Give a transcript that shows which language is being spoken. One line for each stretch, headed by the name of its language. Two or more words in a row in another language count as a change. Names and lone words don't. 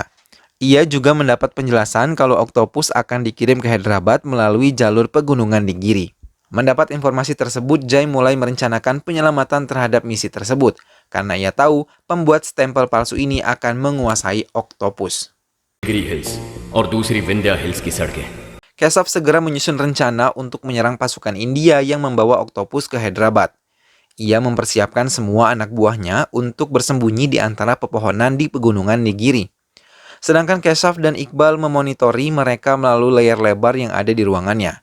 Indonesian: Ia juga mendapat penjelasan kalau Oktopus akan dikirim ke Hyderabad melalui jalur pegunungan di Giri. Mendapat informasi tersebut, Jai mulai merencanakan penyelamatan terhadap misi tersebut, karena ia tahu pembuat stempel palsu ini akan menguasai Oktopus.
Hindi: गिरी हिल्स और दूसरी विंध्या हिल्स की सड़कें।
Indonesian: Keshav segera menyusun rencana untuk menyerang pasukan India yang membawa Oktopus ke Hyderabad. Ia mempersiapkan semua anak buahnya untuk bersembunyi di antara pepohonan di pegunungan Nigiri. Sedangkan Keshav dan Iqbal memonitori mereka melalui layar lebar yang ada di ruangannya.